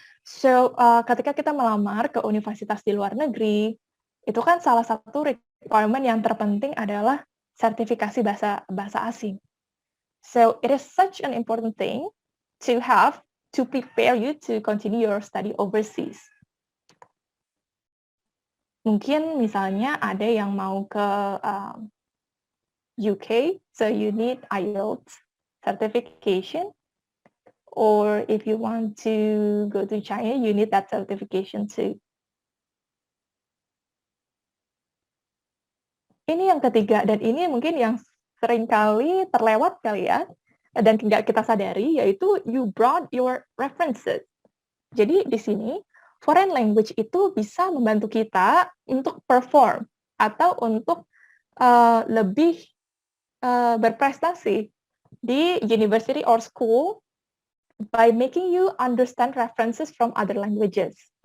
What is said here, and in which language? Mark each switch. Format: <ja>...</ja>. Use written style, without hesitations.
<id>So, ketika kita melamar ke universitas di luar negeri, itu kan salah satu requirement yang terpenting adalah sertifikasi bahasa asing.</id> <en>So it is such an important thing to have to prepare you to continue your study overseas.</en> <id>Mungkin misalnya ada yang mau ke UK,</id> <en>so you need IELTS certification. Or if you want to go to China, you need that certification too.</en> <id>Ini yang ketiga, dan ini mungkin yang seringkali terlewat kali ya, dan tidak kita sadari, yaitu</id> <en>you brought your references.</en> <id>Jadi di sini,</id> <en>foreign language</en> <id>itu bisa membantu kita untuk</id> <en>perform</en> <id>atau untuk lebih berprestasi di</id> <en>university or school by making you understand references from other languages.</en>